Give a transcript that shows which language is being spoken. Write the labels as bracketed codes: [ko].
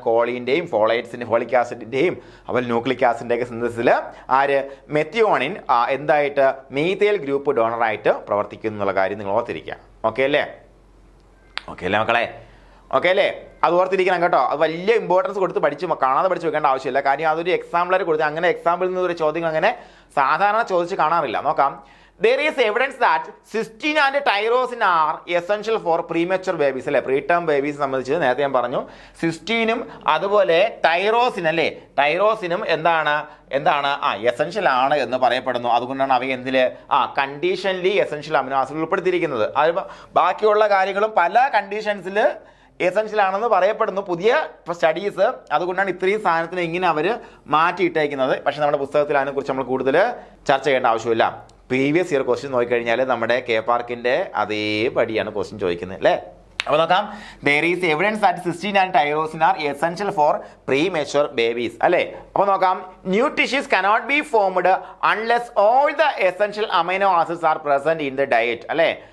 [ml] കോളിൻ്റെയും folic ആസിഡിൻ്റെയും അതുപോലെ nucleic ആസിഡിൻ്റെയൊക്കെ സിന്തസിസിൽ methionine എന്തായിട്ട് methyl group ഡോണറായിട്ട് പ്രവർത്തിക്കുന്നു എന്നുള്ള കാര്യം നിങ്ങൾ ഓർത്തിരിക്കുക. ഓക്കെ അല്ലേ മക്കളെ? ഓക്കെ അല്ലേ? അത് ഓർത്തിരിക്കണം കേട്ടോ. അത് വലിയ ഇമ്പോർട്ടൻസ് കൊടുത്ത് കാണാതെ പഠിച്ച് വെക്കേണ്ട ആവശ്യമില്ല. കാര്യം അതൊരു എക്സാമ്പിളർ കൊടുത്ത് അങ്ങനെ എക്സാമ്പിളിൽ നിന്ന് ഒരു ചോദ്യം അങ്ങനെ സാധാരണ ചോദിച്ച് കാണാറില്ല. നോക്കാം. [en] There is evidence that cysteine and tyrosine are essential for premature babies അല്ലേ. [ml] പ്രീ ടേം ബേബീസ് സംബന്ധിച്ച് നേരത്തെ ഞാൻ പറഞ്ഞു. സിസ്റ്റീനും അതുപോലെ ടൈറോസിനും എന്താണ് എസെൻഷ്യൽ ആണ് എന്ന് പറയപ്പെടുന്നു. അതുകൊണ്ടാണ് അവയെ എന്തില് കണ്ടീഷൻലി എസെൻഷ്യൽ അമിനോ ആസിഡ് ഉൾപ്പെടുത്തിയിരിക്കുന്നത്. അത് ബാക്കിയുള്ള കാര്യങ്ങളും പല കണ്ടീഷൻസിൽ എസെൻഷ്യൽ ആണെന്ന് പറയപ്പെടുന്നു പുതിയ സ്റ്റഡീസ്. അതുകൊണ്ടാണ് ഇത്രയും സാധനത്തിന് ഇങ്ങനെ അവർ മാറ്റിയിട്ടേക്കുന്നത്. പക്ഷെ നമ്മുടെ പുസ്തകത്തിൽ അതിനെക്കുറിച്ച് നമ്മൾ കൂടുതൽ ചർച്ച ചെയ്യേണ്ട ആവശ്യമില്ല. പ്രീവിയസ് ഇയർ ക്വസ്റ്റ്യൻ നോക്കിക്കഴിഞ്ഞാൽ നമ്മുടെ കെ പാർക്കിൻ്റെ അതേപടിയാണ് ക്വസ്റ്റ്യൻ ചോദിക്കുന്നത് അല്ലേ. അപ്പോൾ നോക്കാം. [en] there is evidence that cysteine and tyrosine are essential for premature babies അല്ലേ. [ml] അപ്പോൾ നോക്കാം. [en] new tissues cannot be formed unless all the essential amino acids are present in the diet അല്ലേ.